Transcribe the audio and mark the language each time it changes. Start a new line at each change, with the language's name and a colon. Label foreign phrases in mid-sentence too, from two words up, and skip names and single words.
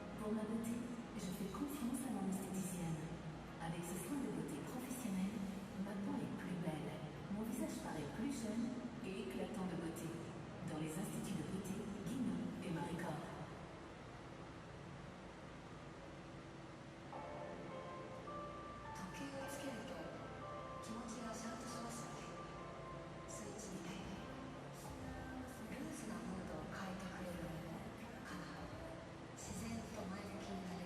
French: Pour ma beauté, je fais confiance à mon esthéticienne. Avec ce soin de beauté professionnel, ma peau est plus belle, mon visage paraît plus jeune et éclatant de beauté. Dans les instituts de beauté, Guinan et Maricor.
Japanese: 時計をつけると気持ちがシャンとしますので、スイッチみたいにルーズなムードを変えてくれるかな。自然と前向きに